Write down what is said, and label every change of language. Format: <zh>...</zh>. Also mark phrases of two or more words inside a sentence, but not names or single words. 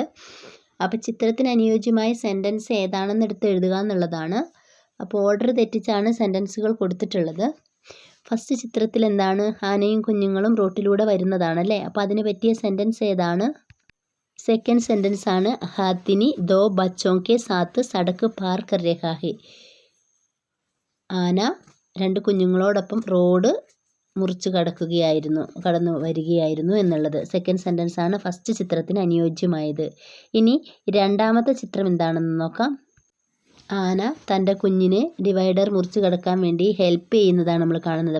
<ml>അപ്പോൾ ചിത്രത്തിന് അനുയോജ്യമായ സെൻറ്റൻസ് ഏതാണെന്ന് എടുത്ത് എഴുതുക എന്നുള്ളതാണ്. അപ്പോൾ ഓർഡർ തെറ്റിച്ചാണ് സെൻറ്റൻസുകൾ കൊടുത്തിട്ടുള്ളത്. ഫസ്റ്റ് ചിത്രത്തിൽ എന്താണ്? ആനയും കുഞ്ഞുങ്ങളും റോട്ടിലൂടെ വരുന്നതാണല്ലേ. അപ്പോൾ അതിന് പറ്റിയ സെൻറ്റൻസ് ഏതാണ്? സെക്കൻഡ് സെൻറ്റൻസ് ആണ്,</ml> <hi>हथिनी दो बच्चों के साथ सड़क पार कर रहा है.</hi> <ml>ആന 2 കുഞ്ഞുങ്ങളോടൊപ്പം റോഡ് മുറിച്ച് കടന്നു വരികയായിരുന്നു എന്നുള്ളത്</ml> <en>second sentence</en> <ml>ആണ് ഫസ്റ്റ് ചിത്രത്തിന് അനുയോജ്യമായത്. ഇനി രണ്ടാമത്തെ ചിത്രം എന്താണെന്ന് നോക്കാം. ആന തൻ്റെ കുഞ്ഞിനെ ഡിവൈഡർ മുറിച്ച് കടക്കാൻ വേണ്ടി ഹെൽപ്പ് ചെയ്യുന്നതാണ് നമ്മൾ കാണുന്നത്.</ml>